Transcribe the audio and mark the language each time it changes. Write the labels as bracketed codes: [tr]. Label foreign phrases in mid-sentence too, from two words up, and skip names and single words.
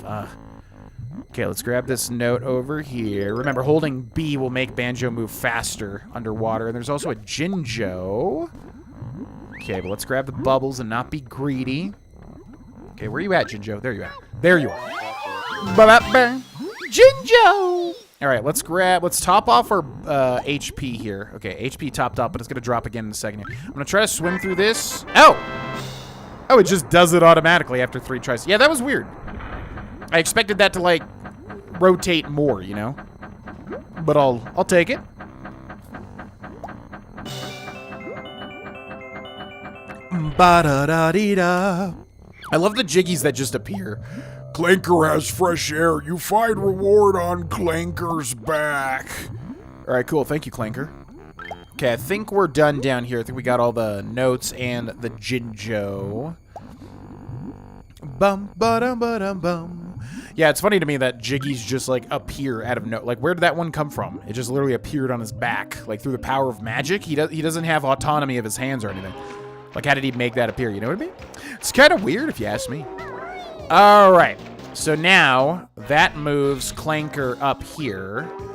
[en] Okay, let's grab this note over here. Remember, holding B will make Banjo move faster underwater. And there's also a Jinjo. Okay, but let's grab the bubbles and not be greedy. Okay, where are you at, Jinjo? There you are. There you are. Ba-ba-ba. Jinjo! All right, let's top off our HP here. Okay, HP topped up, but it's going to drop again in a second here. I'm going to try to swim through this. Oh! Oh, it just does it automatically after 3 tries. Yeah, that was weird. I expected that to, like, rotate more, you know? But I'll take it. Ba-da-da-dee-da. I love the jiggies that just appear. Clanker has fresh air. You find reward on Clanker's back. All right, cool. Thank you, Clanker. Okay, I think we're done down here. I think we got all the notes and the Jinjo. Bum, ba-dum, ba-dum, bum. Yeah, it's funny to me that jiggies just, like, appear out of no... Like, where did that one come from? It just literally appeared on his back, like, through the power of magic. He doesn't have autonomy of his hands or anything. Like, how did he make that appear? You know what I mean? It's kind of weird, if you ask me. All right. So now, that moves Clanker up here.